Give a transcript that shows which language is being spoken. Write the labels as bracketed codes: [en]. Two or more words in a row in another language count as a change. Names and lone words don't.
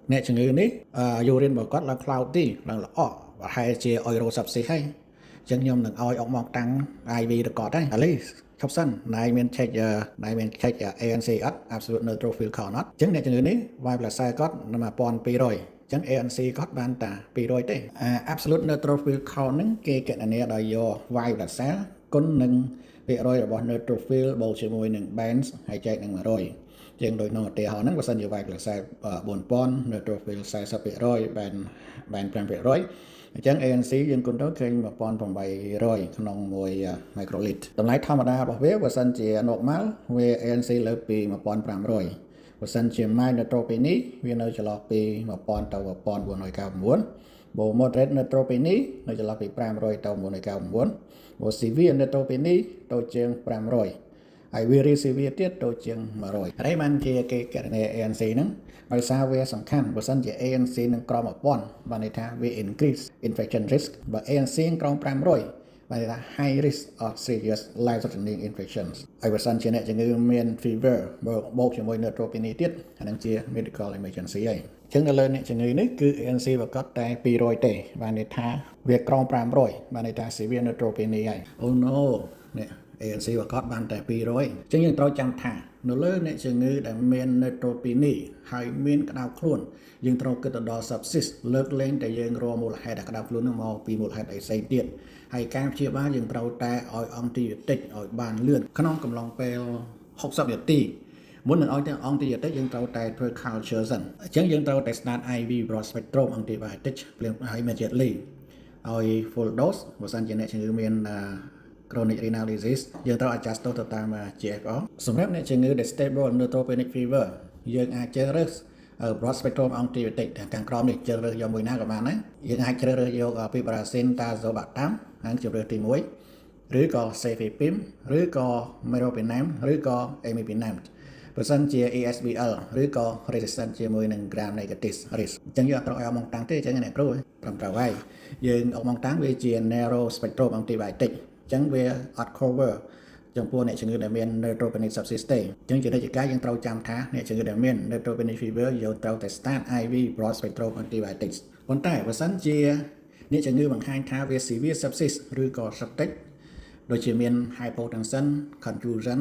[km] អ្នកជំងឺនេះយូរិនរបស់គាត់ឡើង cloudy ឡើងល្អប្រហែលជាអុយរ៉ូសាប់ស៊ីហើយអញ្ចឹងខ្ញុំនឹងឲ្យអុកមកតាំង IV ទៅគាត់ហើយឥឡូវឈប់សិនណៃមាន check ANC អត់ [en] absolute neutrophil count [km] អត់អញ្ចឹងអ្នកជំងឺនេះ [en] white blood cell [km] គាត់នៅ1200អញ្ចឹង ANC គាត់បានតែ200ទេ [en] absolute neutrophil count [km] ហ្នឹងគេកណនាដោយយក [en] white blood cell [km] គុណនឹងភាគរយរបស់ neutrophil បូកជាមួយនឹង bands ហើយចែកនឹង100ជាងដូចក្នុងឧទាហរណ៍ហ្នឹងបើសិនជា [en] white blood cell 4000 neutrophil 40% band 5% [km] អញ្ចឹង ANC យើងគុណទៅឃើញ 1800ក្នុង1 microliter តម្លៃធម្មតារបស់វាបើសិនជា normal វា ANC លើសពី1500បើសិនជា [en] mild neutropenia [km] វានៅចន្លោះពី1000ទៅ1499បើ [en] moderate neutropenia [km] នៅចន្លោះពី500ទៅ999បើ [en] severe neutropenia [km] ទៅជាង 500ហើយ [en] very severe [km] ទៀតទៅជាង100ហើយបានជាគេកណនា ANC ហ្នឹងដោយសារវាសំខាន់បើសិនជា ANC នឹងក្រោម1000បានន័យថាវា [en] increase infection risk [km] បើ ANC ក្រោម500បានន័យថា [en] high risk of serious life threatening infections [km] ហើយបើសិនជាអ្នកជំងឺមាន fever បូកជាមួយ neutropenia ទៀតអានឹងជា [en] medical emergency [km] ហើយអញ្ចឹងនៅលើអ្នកជំងឺនេះគឺ ANC ប្រកាសតែ200ទេបានន័យថាវាក្រោម500បានន័យថា [en] severe neutropenia [km] ហើយ [en] Oh no [km] នេះANC ប្រកាសបានតែ200អញ្ចឹងយើងត្រូវចាំថានៅលើអ្នក ជំងឺដែលមាន neutropenia ហើយមានក្តៅខ្លួនយើងត្រូវគិតទៅដល់ sepsis លើកលែងតែយើងរកមូលហេតុដែលក្តៅខ្លួននឹងមកពីមូលហេតុអីផ្សេងទៀតហើយការព្យាបាលយើងត្រូវតែឲ្យអង់ទីប៊ីតិកឲ្យបានលឿនក្នុងកំឡុងពេល60នាទីមុននឹងឲ្យតែអង់ទីប៊ីតិកយើងត្រូវតែធ្វើ culture សិនអញ្ចឹងយើងត្រូវតែ [en] start IV broad spectrum antibiotic [km] ភ្លាមហើយ immediately ឲ្យ [en] full dose [km] បើសិនជាអ្នកជំងឺមាន [en] chronic renal disease [km] យើងត្រូវ adjust ទៅតាម GFR សម្រាប់អ្នកជំងឺដែល [en] stable neutropenic fever [km] យើងអាចជ្រើសរើស [en] broad spectrum antibiotic [km] ខាងក្រោមនេះជ្រើសរើសយកមួយណាក៏បានដែរយើងអាចជ្រើសរើសយក [en] piperacin tazobactam [km] ហើយជ្រើសរើសទី1ឬក៏ cefepime ឬក៏ meropenem ឬក៏ imipenem បើសិនជា ESBL ឬក៏ resistant ជាមួយនឹង [en] gram negative risk [km] អញ្ចឹងយើងអត់ត្រូវឲ្យមកតាំងទេអញ្ចឹងអ្នកគ្រូត្រឹមត្រូវហើយយើងអត់មកតាំងវាជា [en] narrow spectrum antibiotic [km] អញ្ចឹងវាអត់ cover ចំពោះអ្នកជំងឺដែលមាន [en] neutropenic sepsis [km] ទេអញ្ចឹងជានិច្ចកាលយើងត្រូវចាំ ថាអ្នកជំងឺដែលមាន [en] neutropenic fever [km] យើងត្រូវតែ [en] start IV broad spectrum antibiotics [km] ប៉ុន្តែបើសិនជាអ្នកជំងឺបង្ហាញថាវា [en] severe sepsis [km] ឬក៏ septic ដូចជាមាន [en] hypotension confusion